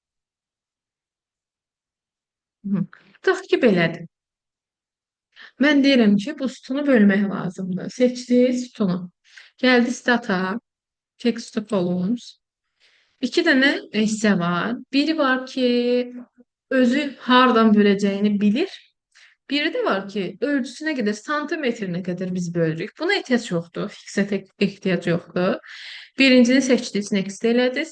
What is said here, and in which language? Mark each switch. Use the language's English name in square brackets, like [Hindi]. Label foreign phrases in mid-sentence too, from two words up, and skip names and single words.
[Azerbaijani] Tutaq ki, belədir. Mən deyirəm ki, bu sütunu bölmək lazımdır. Seçdik sütunu. Gəldi stata, [English] text to columns. [Azerbaijani] İki dənə hissə var. Biri var ki, özü hardan böləcəyini bilir. Biri də var ki, ölçüsünə qədər, santimetrinə qədər biz bölürük. Buna ehtiyac yoxdur, fixə ehtiyac yoxdur. Birincini seçdiniz, next elədiniz.